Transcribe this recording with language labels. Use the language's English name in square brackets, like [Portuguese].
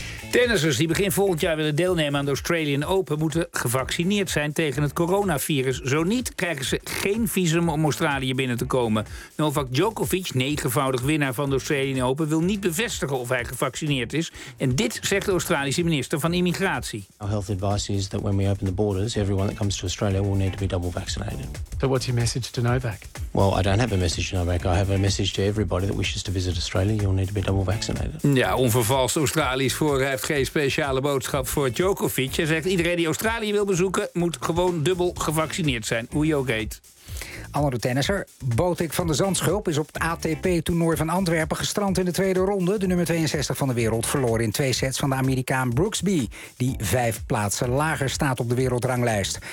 [Dutch] Tennissers die begin volgend jaar willen deelnemen aan de Australian Open moeten gevaccineerd zijn tegen het coronavirus. Zo niet krijgen ze geen visum om Australië binnen te komen. Novak Djokovic, negenvoudig winnaar van de Australian Open, wil niet bevestigen of hij gevaccineerd is. En dit zegt de Australische minister van Immigratie. [English] Our health advice is that when we open the borders, everyone that comes to Australia will need to be double vaccinated. So what's your message to Novak? Well, I don't have a message to Novak. I have a message to everybody that wishes to visit Australia. You'll need to be double vaccinated. [Dutch] Ja, onvervalst Australisch voor. Hij heeft geen speciale boodschap voor Djokovic. Hij zegt, iedereen die Australië wil bezoeken moet gewoon dubbel gevaccineerd zijn. Hoe je ook heet. Andere tennisser, Botik van de Zandschulp is op het ATP-toernooi van Antwerpen gestrand in de tweede ronde. De nummer 62 van de wereld verloor in twee sets van de Amerikaan Brooksby, die vijf plaatsen lager staat op de wereldranglijst.